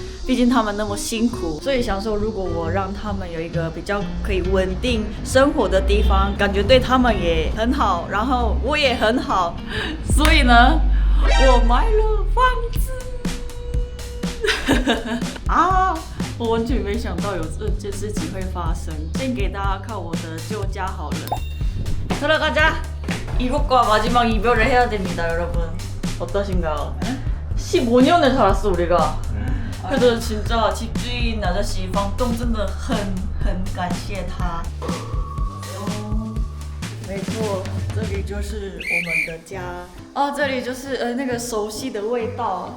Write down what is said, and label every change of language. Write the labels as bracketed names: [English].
[Chinese] 畢竟他們那麼辛苦，所以想說，如果我讓他們有一個比較可以穩定生活的地方，感覺對他們也很好，然後我也很好，所以呢，我買了房子。啊，我完全沒想到有這件事情會發生。先給大家看我的舊家好了。 [Korean] 들어가자. 이곳과 마지막 이별을 해야 됩니다, 여러분. 어떠신가요? 15년을 살았어 우리가. 그래도 진짜 집주인 아저씨 [Chinese] 房东真的很感謝他。沒錯，這裡就是我們的家。哦，這裡就是那個熟悉的味道。